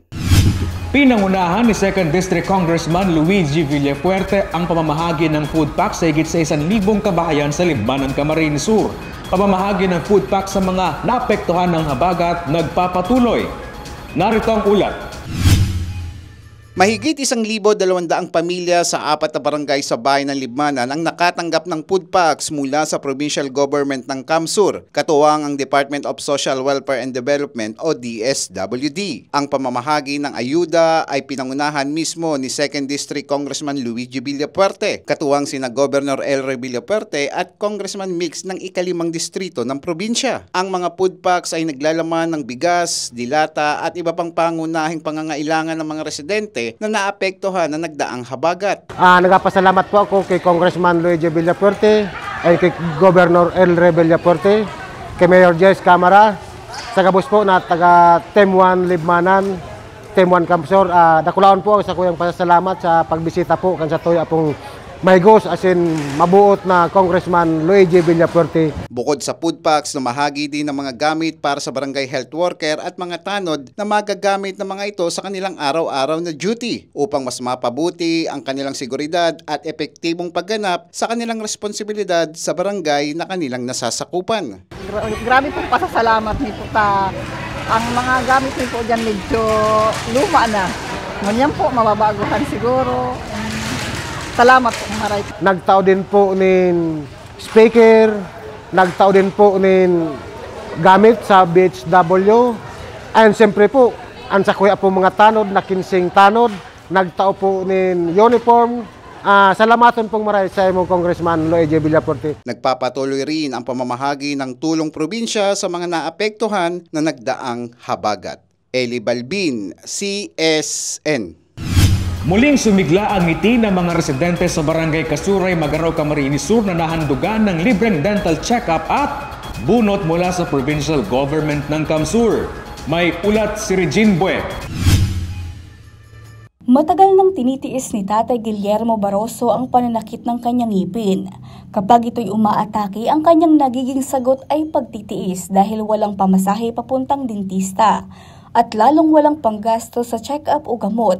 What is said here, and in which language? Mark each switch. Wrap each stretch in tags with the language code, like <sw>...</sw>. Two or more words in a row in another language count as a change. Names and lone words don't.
<tl>Pinangunahan ni 2nd District Congressman Luigi Villafuerte ang pamamahagi ng</tl> <en>food pack</en> <tl>sa higit sa 1,000 kabahayan sa Libmanan, Camarines Sur. Pamamahagi ng</tl> <en>food pack</en> <tl>sa mga naapektuhan ng habagat nagpapatuloy. Narito ang ulat. Mahigit 1,200 pamilya sa 4 na barangay sa bayan ng Libmanan ang nakatanggap ng</tl> <en>food packs</en> <tl>mula sa</tl> <en>provincial government</en> <tl>ng Kamsur, katuwang ang Department of Social Welfare and Development o DSWD. Ang pamamahagi ng ayuda ay pinangunahan mismo ni 2nd District Congressman Luigi Villafuerte, katuwang sina Governor Elroy Villafuerte at Congressman Mix ng ika-5 distrito ng probinsya. Ang mga</tl> <en>food packs</en> <tl>ay naglalaman ng bigas, dilata at iba pang pangunahing pangangailangan ng mga residente na naapektuhan na nagdaang habagat. Nagpasalamat po ako kay Congressman Luigi Villafuerte ay kay Governor Elroy Villafuerte, kay Mayor Jess Camara, sa kabus po na taga Team 1 Libmanan, Team 1 Kamsor.</tl> <bik>Dakulaon po sa kuyang pasasalamat sa pagbisita po kan sa tuya pong mahigos</bik> <en>as in</en> <bik>mabuot na Congressman Luigi Villafuerte.</bik> <tl>Bukod sa</tl> <en>food packs,</en> <tl>namahagi din ng mga gamit para sa barangay</tl> <en>health worker</en> <tl>at mga tanod na magagamit ng mga ito sa kanilang araw-araw na duty upang mas mapabuti ang kanilang seguridad at epektibong pagganap sa kanilang responsibilidad sa barangay na kanilang nasasakupan.</tl> <bik>Grabe po pasasalamat nito ta. Ang mga gamit nito dyan medyo luma na. Ngunyan po mababaguhan siguro. Salamat po maray. Nagtao din po nin speaker, nagtao din po nin gamit sa BHW. And siyempre po, ang sa kuya po mga tanod, na 15 tanod, nagtao po nin uniform, Salamaton pong maray sa imong Congressman Loy J. Villafuerte.</bik> <tl>Nagpapatuloy rin ang pamamahagi ng tulong probinsya sa mga naapektuhan na nagdaang habagat. Eli Balbin, CSN. Muling sumigla ang ngiti ng mga residente sa Barangay Kasuray, Magaraw, Camarines Sur na nahandugan ng libreng</tl> <en>dental check-up</en> <tl>at bunot mula sa</tl> <en>provincial government</en> <tl>ng Kamsur. May ulat si Regine Bue. Matagal nang tinitiis ni Tatay Guillermo Barroso ang pananakit ng kanyang ngipin. Kapag ito'y umaatake, ang kanyang nagiging sagot ay pagtitiis dahil walang pamasahe papuntang dentista at lalong walang panggasto sa check-up o gamot.</tl>